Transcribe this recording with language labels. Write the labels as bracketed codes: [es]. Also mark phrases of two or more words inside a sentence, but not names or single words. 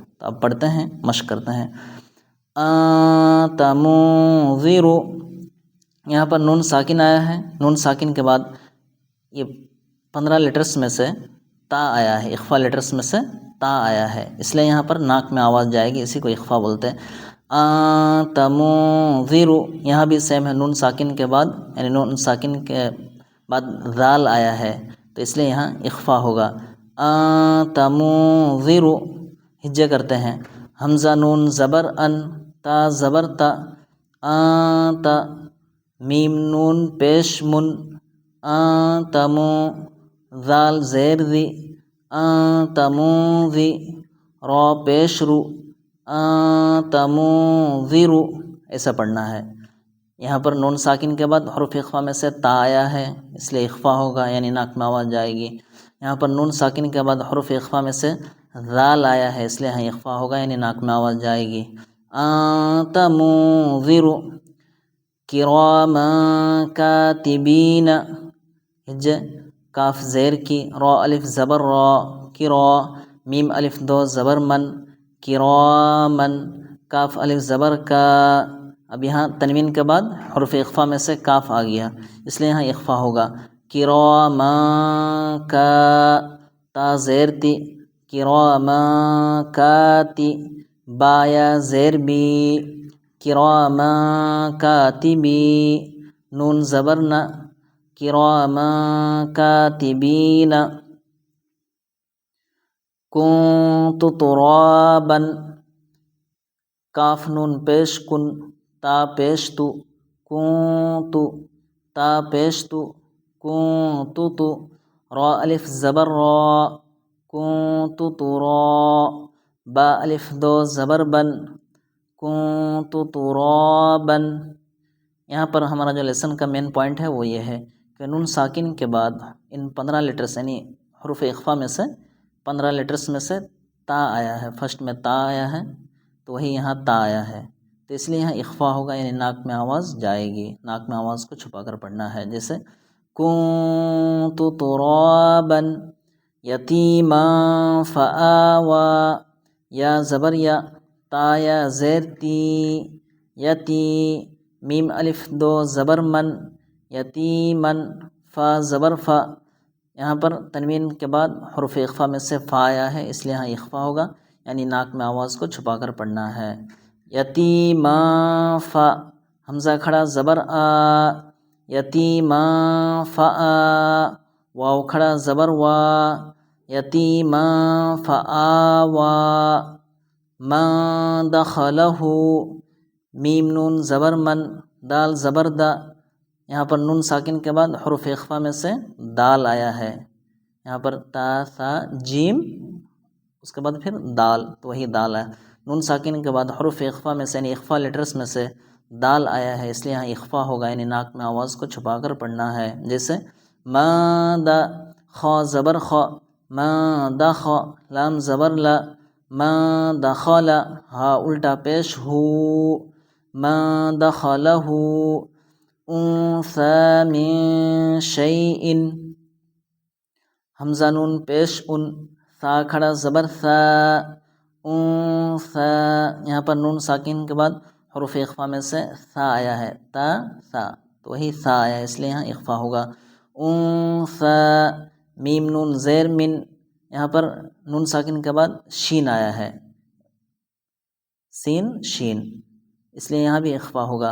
[ur] تو اب پڑھتے ہیں، مشق کرتے ہیں۔ تمنذر، یہاں پر نون ساکن آیا ہے، نون ساکن کے بعد یہ 15 لیٹرز میں سے تا آیا ہے، اخفا لیٹرز میں سے تا آیا ہے، اس لیے یہاں پر ناک میں آواز جائے گی، اسی کو اخفا بولتے ہیں۔ تمنذر، یہاں بھی سیم ہے، نون ساکن کے بعد یعنی نون ساکن کے بعد ذال آیا ہے تو اس لیے یہاں اخفا ہوگا۔ تمنذر، ہجے کرتے ہیں۔ حمزہ نون زبر ان، تا زبر تا، تا، میم نون پیش من، تمو، ذال زیر ذی، تموذی، را پیش رو، تموذر، ایسا پڑھنا ہے۔ یہاں پر نون ساکن کے بعد حروف اخفا میں سے تا آیا ہے، اس لیے اخفا ہوگا، یعنی ناک میں آواز جائے گی۔ یہاں پر نون ساکن کے بعد حروف اخفا میں سے ذال آیا ہے، اس لیے یہاں اخفا ہوگا، یعنی ناک میں آواز جائے گی۔ تمنذر [ar] کراما کاتبین، [ur] ہجے، کاف زیر کی، را الف زبر را، کرا، میم الف دو زبر من، کرامن، کاف الف زبر کا۔ اب یہاں تنوین کے بعد حروف اخفا میں سے کاف آ گیا، اس لیے یہاں اخفا ہوگا۔ [ar] کراما کا، [ur] تا زیر تی، [ar] کراما کاتی، [ur] با یا زیر بی، [ar] کراما کاتبی، [ur] نون زبر نا، [ar] کراما کاتبین۔ کنت ترابا، [ur] کاف نون پیش کن، تا پیش تو، کنت، تا پیش تو، [ar] کنت تو، [ur] را الف زبر را، [ar] کنت ترا، [ur] با الف دو زبر بن، [ar] کنت ترابا۔ [ur] یہاں پر ہمارا جو لیسن کا [en] main point [ur] ہے وہ یہ ہے کہ نون ساکن کے بعد ان 15 لیٹرز یعنی حروف اخفا میں سے 15 لیٹرز میں سے تا آیا ہے، فرسٹ میں تا آیا ہے تو وہی یہاں تا آیا ہے، تو اس لیے یہاں اخفا ہوگا، یعنی ناک میں آواز جائے گی، ناک میں آواز کو چھپا کر پڑھنا ہے۔ جیسے [ar] کنت ترابا یتیما فآوا، [ur] یا زبر یا، تا یا زیر تی، یتی، میم الف دو زبر من، یتیمن، فا زبر فا، یہاں پر تنوین کے بعد حروف اخفا میں سے فا آیا ہے، اس لیے یہاں اخفا ہوگا، یعنی ناک میں آواز کو چھپا کر پڑھنا ہے۔ [ar] یتیما فا، [ur] حمزہ کھڑا زبر آ، [ar] یتیما فا، [ur] واو کھڑا زبر وا، [ar] یتیما فآوا، ما دخلہ، [ur] میم نون زبر من، دال زبر دا، یہاں پر نون ساکن کے بعد حروف اخفا میں سے دال آیا ہے، یہاں پر تا ثا جیم، اس کے بعد پھر دال، تو وہی دال ہے۔ نون ساکن کے بعد حروف اخفا میں سے یعنی اخفا لیٹرز میں سے دال آیا ہے، اس لیے یہاں اخفا ہوگا، یعنی ناک میں آواز کو چھپا کر پڑھنا ہے۔ جیسے [ar] ما دا، [ur] خا زبر خا، [ar] ما دخا، [ur] لام زبر لا، [ar] ما دخل، [ur] ہا الٹا پیش ہو، [ar] ما دخلہ، انثى من شيء، [ur] حمزہ نون پیش ان، ثا کھڑا زبر ثا، ثا، یہاں پر نون ساکن کے بعد حروف اخفا میں سے ثا آیا ہے، تا ثا، تو وہی ثا آیا ہے، اس لیے یہاں اخفا ہوگا۔ ثا، میم نون زیر من، یہاں پر نون ساکن کے بعد شین آیا ہے، سین شین، اس لیے یہاں بھی اخفا ہوگا۔